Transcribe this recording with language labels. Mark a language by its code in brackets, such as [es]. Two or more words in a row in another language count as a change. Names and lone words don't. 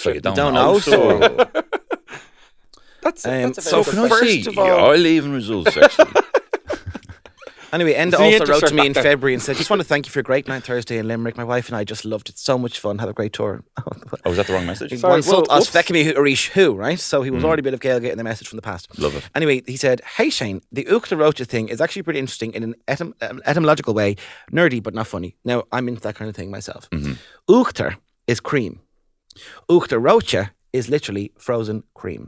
[en] So you don't Don't know. know. So That's a so very Can good I First see of all- your leaving results, actually? anyway, Enda So you also insert wrote to me back in there. February and said, "Just want to thank you for a great night Thursday in Limerick. My wife and I just loved it. So much fun. Had a great tour." Oh, was that the wrong message? Sorry, One sult well, os fecami Arish who, right? So he was already a bit of Gaelgate in the message from the past. Love it. Anyway, he said, "Hey Shane, the Uchtarocha thing is actually pretty interesting in an etymological way, nerdy but not funny. Now, I'm into that kind of thing myself. Uchter is cream. Uchtarocha is literally frozen cream.